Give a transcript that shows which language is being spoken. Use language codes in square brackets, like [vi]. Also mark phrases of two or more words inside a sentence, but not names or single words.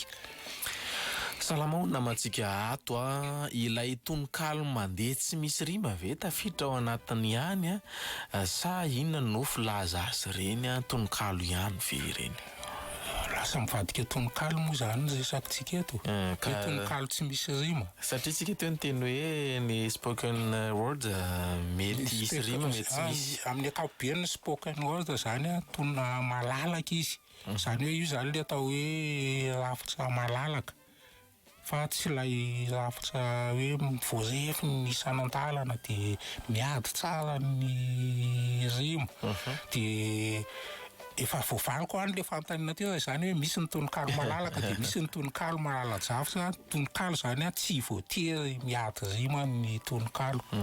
[mg] Salamaona mantsika ato ilay tononkalo mandeha tsy misy rima ve tafiditra ao anatiny ihany sa inona no filaza azy reny tononkalo ihany ve ireny? Lasa mivadika tononkalo moa zany resakintsika eto tononkalo tsy misy rima satria tsika teo ny teny hoe ny [en] spoken word [mg] mety hisy rima mety tsy misy amin'ny ankapobeny [en] spoken word [mg] zany tona malalaka izy zany hoe io zany le atao hoe rafitra malalaka fa tsy ilay rafitra hoe voarefy ny isan'antalana dia miady tsara ny rima dia efa voavariko any le fanontaniana teo zany hoe misy ny tononkalo malalaka dia misy ny tononkalo malala-javitra tononkalo zany tsy voatery miady rima ny tononkalo.